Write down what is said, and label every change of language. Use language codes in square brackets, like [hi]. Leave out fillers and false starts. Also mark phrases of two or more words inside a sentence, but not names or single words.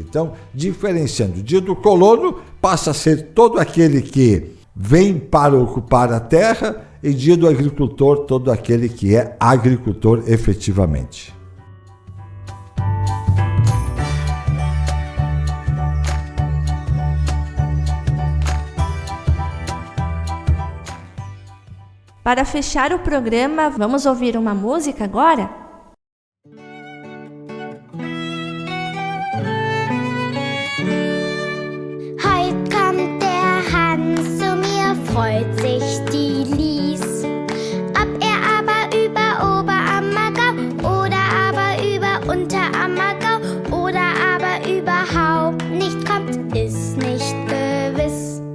[pt] Então, diferenciando, o Dia do Colono passa a ser todo aquele que vem para ocupar a terra, e Dia do Agricultor, todo aquele que é agricultor efetivamente. Para fechar o programa, vamos ouvir uma música agora? [de] Heut kommt der Hans zu mir, freut sich die Lies. Ob er aber über Oberammergau oder aber über Unterammergau oder aber überhaupt nicht kommt, ist nicht gewiss.